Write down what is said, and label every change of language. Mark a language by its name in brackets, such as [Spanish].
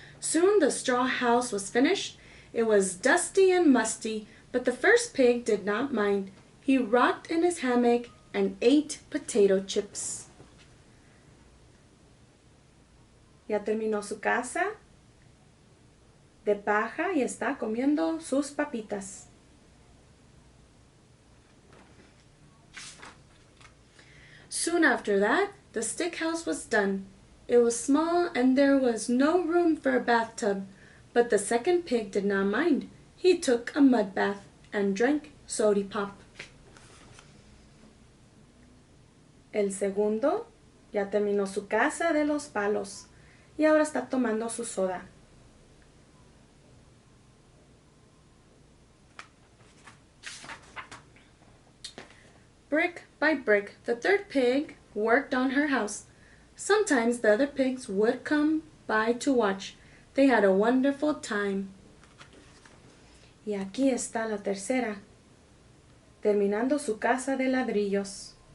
[English] Soon the straw house was finished. It was dusty and musty, but the first pig did not mind. He rocked in his hammock and ate potato chips. [Spanish] Ya terminó su casa de paja y está comiendo sus papitas. [English] Soon after that, the stick house was done. It was small and there was no room for a bathtub, But the second pig did not mind. He took a mud bath and drank sody pop. [Spanish] El segundo ya terminó su casa de los palos y ahora está tomando su soda. [English] Brick by brick, the third pig worked on her house. Sometimes the other pigs would come by to watch. They had a wonderful time. [Spanish] Y aquí está la tercera, terminando su casa de ladrillos.